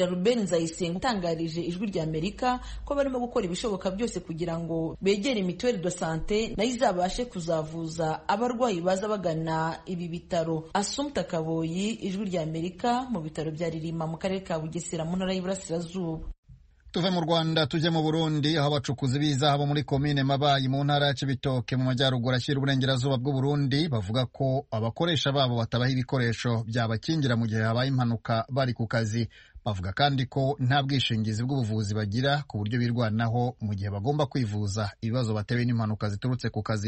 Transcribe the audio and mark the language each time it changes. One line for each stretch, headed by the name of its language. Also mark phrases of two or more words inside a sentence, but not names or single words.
Kinyarwanda: Ruben Nzayisenga utangarije Ijwi rya Amerika ko barimo gukora ibishoboka byose kugira ngo begere Mituelle de Santé nayo izabashe kuzavuza abarwayi baza bagana ibi bitaro. Assumpta Kaboyi, Ijwi rya Amerika, mu bitaro bya Ririma mu karere ka Bugesera mu ntara y'Iburasirazuba. Tuve mu Rwanda tujye mu Burundi aho abacukuzi b'izahabu muri komine Mabayi mu ntara ya Cibitoke mu majyaruguru ashyira uburengerazuba bw'u Burundi bavuga ko abakoresha babo batabaha ibikoresho byabakingira mu gihe habaye impanuka bari ku kazi. Bavuga kandi ko nta bwishingizi bw'ubuvuzi bagira ku buryo birwanaho mu gihe bagomba kwivuza ibibazo batewe n'impanuka ziturutse ku kazi.